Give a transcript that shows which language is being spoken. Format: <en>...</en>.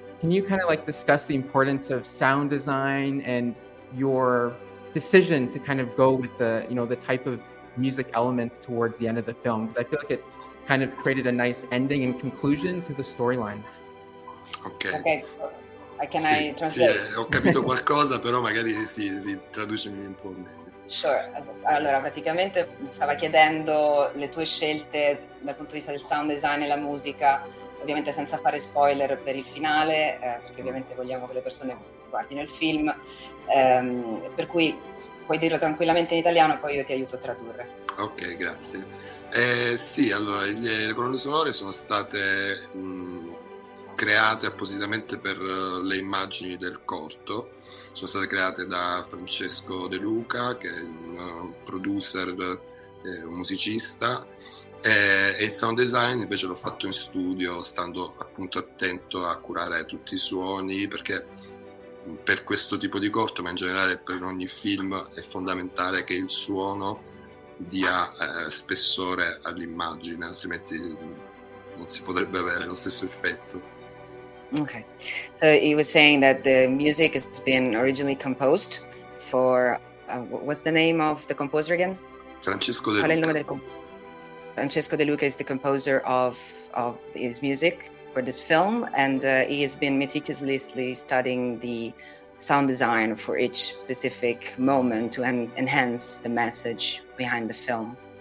<en>Can you kind of like discuss the importance of sound design and your decision to kind of go with the, you know, the type of music elements towards the end of the film? Because I feel like it kind of created a nice ending and conclusion to the storyline. Ok. Okay, can</en> <it>Sì,</it> <en>I translate?</en> <it>ho capito qualcosa, però magari sì, traducimi un po' meglio.</it> <en>Sure.</en> <it>Allora, praticamente stava chiedendo le tue scelte dal punto di vista del sound design e la musica, ovviamente senza fare spoiler per il finale, perché ovviamente vogliamo che le persone guardino il film, per cui puoi dirlo tranquillamente in italiano e poi io ti aiuto a tradurre. Ok, grazie. Sì, allora, le colonne sonore sono state create appositamente per le immagini del corto. Sono state create da Francesco De Luca, che è un producer, un musicista, e il sound design invece l'ho fatto in studio, stando appunto attento a curare tutti i suoni, perché per questo tipo di corto, ma in generale per ogni film, è fondamentale che il suono dia spessore all'immagine, altrimenti non si potrebbe avere lo stesso effetto.</it> <en>Okay. So he was saying that the music has been originally composed for what's the name of the composer again? Francesco De</en> <it>Qual è il nome</it> <en>Luca. del Francesco De Luca is the composer of his music for this film, and he has been meticulously studying the sound design for each specific moment to enhance the message behind the film.</en>